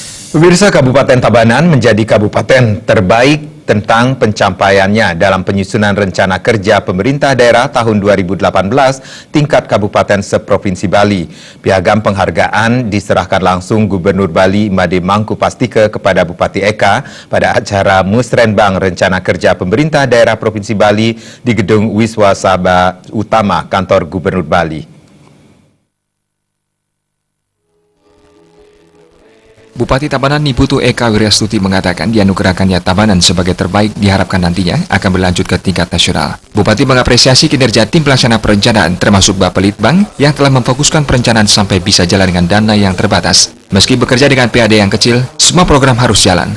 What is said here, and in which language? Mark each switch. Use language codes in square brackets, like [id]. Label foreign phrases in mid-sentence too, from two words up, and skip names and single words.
[id] Pemirsa, Kabupaten Tabanan menjadi kabupaten terbaik tentang pencapaiannya dalam penyusunan rencana kerja pemerintah daerah tahun 2018 tingkat kabupaten seprovinsi Bali. Piagam penghargaan diserahkan langsung Gubernur Bali Imade Mangkupastika kepada Bupati Eka pada acara Musrenbang Rencana Kerja Pemerintah Daerah Provinsi Bali di Gedung Wiswa Sabha Utama Kantor Gubernur Bali. Bupati Tabanan Niputu Eka Wiryastuti mengatakan dianugerahkannya Tabanan sebagai terbaik diharapkan nantinya akan berlanjut ke tingkat nasional. Bupati mengapresiasi kinerja tim pelaksana perencanaan termasuk Bapelitbang yang telah memfokuskan perencanaan sampai bisa jalan dengan dana yang terbatas. Meski bekerja dengan PAD yang kecil, semua program harus jalan.